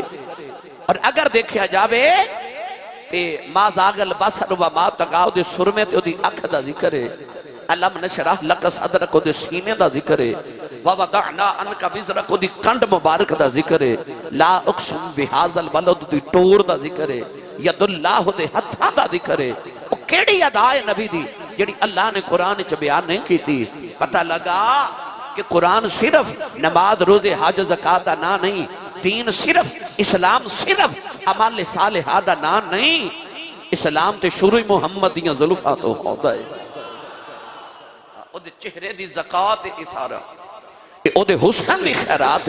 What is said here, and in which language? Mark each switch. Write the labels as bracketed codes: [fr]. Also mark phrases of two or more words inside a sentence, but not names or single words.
[pa] اور اگر دیکھیا جاوے تے [ar] ما زاغ البصر وما طغا [pa] دے سرمے تے دی اکھ دا ذکر ہے، [ar] علم نشرح لک صدرک [pa] دے سینے دا ذکر ہے، [ar] وَوَضَعْنَا عَنْكَ وِزْرَكُ [pa] دی کنڈ مبارک دا ذکر ہے، [ar] لا اقسم بہذا البلد [pa] دی ٹور دا ذکر ہے، [ar] ید اللہ [pa] دے ہتھاں دا ذکر ہے۔ وہ کیڑی ادائے نبی دی جڑی اللہ نے قرآن چ بیان نہیں کی تھی؟ پتہ لگا کہ قرآن صرف نماز روزے حج زکاة دا نا نہیں، دین صرف اسلام صرف عمل صالحہ دا نا نہیں، اسلام تے شروع محمد دیاں ظلفاں تو ہوتا ہے، او دے چہرے دی زکاة اشارہ، او دے حسن دی خیرات ہے۔